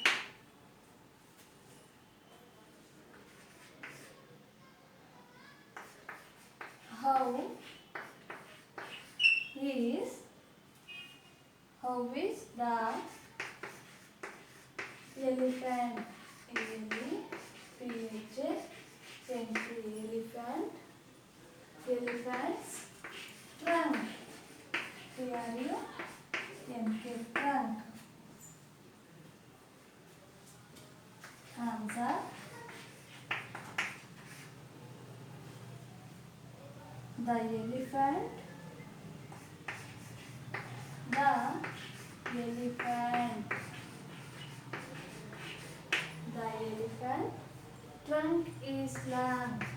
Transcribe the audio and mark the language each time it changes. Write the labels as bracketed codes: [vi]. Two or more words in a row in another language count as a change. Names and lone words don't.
[en] How is the elephant? E-L-E-P-H-A-N-T. Elephant's trunk. T-R-U-N-K. Trunk. Answer. The elephant trunk is long.